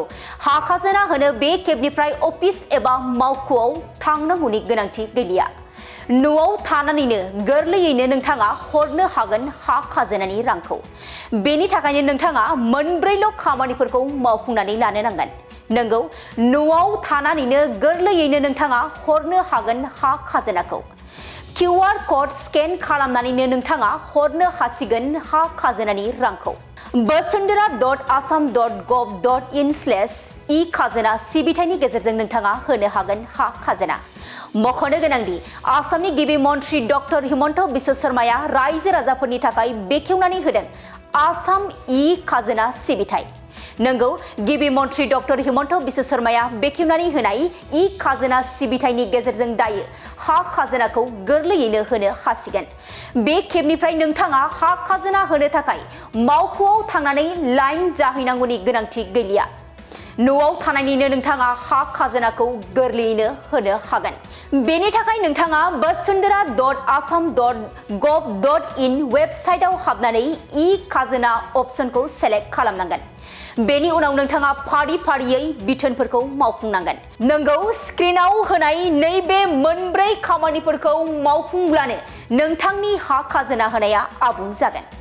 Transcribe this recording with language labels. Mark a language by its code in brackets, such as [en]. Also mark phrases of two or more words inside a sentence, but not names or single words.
[brx] हा खाजोना होनो बे खेबनिफ्राय अफिस एबा मावख'आव थांनांगौनि गोनांथि गैलिया न'आव थानानैनो गोरलैयैनो नोंथाङा हरनो हागोन हा खाजोनानि रांखौ बेनि थाखायनो नोंथाङा मोनब्रैल' खामानिफोरखौ मावफुंनानै लानो नांगोन नंगौ न'आव थानानैनो गोरलैयैनो नोंथाङा हरनो हागोन हा खाजोनाखौ QR [en] code scan [brx] खालामनानैनो नोंथाङा हरनो हासिगोन हा खाजोनानि रांखौ basundara.assam.gov.in/e-खाजोना सिबिथायनि गेजेरजों नोंथाङा होनो हागोन हा खाजोना मख'नो गोनांदि आसामनि गिबि मन्त्रि डक्टर हिमन्त बिश्व शर्माया रायजो राजाफोरनि थाखाय बेखेवनानै होदों आसाम ई-खाजोना सिबिथाय नंगौ गिबि मन्त्रि डक्टर हिमन्त बिश्व शर्माया बेखेवनानै होनाय ई-खाजोना सिबिथायनि गेजेरजों दायो हा खाजोनाखौ गोरलैयैनो होनो हासिगोन बे खेबनिफ्राय नोंथाङा हा खाजोना होनो थाखाय मावख'आव थांनानै लाइन जाहैनांगौनि गोनांथि गैलिया न'आव थानानैनो नोंथाङा हा खाजोनाखौ गोरलैयैनो होनो हागोन बेनि थाखाय नोंथाङा basundara.assam.gov.in वेबसाइटआव हाबनानै ई-खाजोना अपसनखौ सेलेक्ट खालामनांगोन बेनि उनाव नोंथाङा फारि फारियै बिथोनफोरखौ मावफुंनांगोन नंगौ स्क्रिनाव होनाय नैबे मोनब्रै खामानिफोरखौ मावफुंब्लानो नोंथांनि हा खाजोना होनाया आबुं जागोन